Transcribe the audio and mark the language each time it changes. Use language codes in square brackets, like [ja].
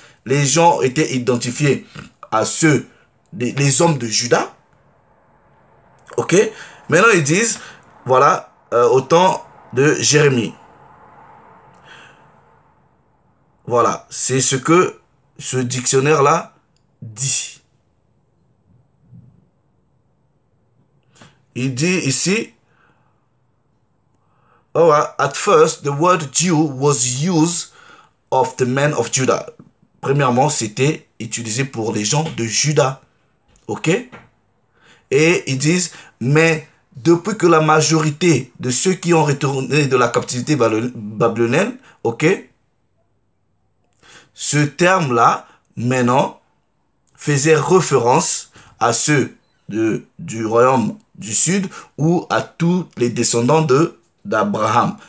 [fr] Les gens étaient identifiés à ceux, les hommes de Juda. Ok. Maintenant ils disent, voilà, au temps de Jérémie. Voilà, c'est ce que ce dictionnaire là dit. Il dit ici, [en] at first, the word Jew was used of the men of Judah. [fr] Premièrement, c'était utilisé pour les gens de Juda. Ok? Et ils disent, mais depuis que la majorité de ceux qui ont retourné de la captivité babylonienne, ok? Ce terme-là, maintenant, faisait référence à ceux du royaume du sud ou à tous les descendants d'Abraham.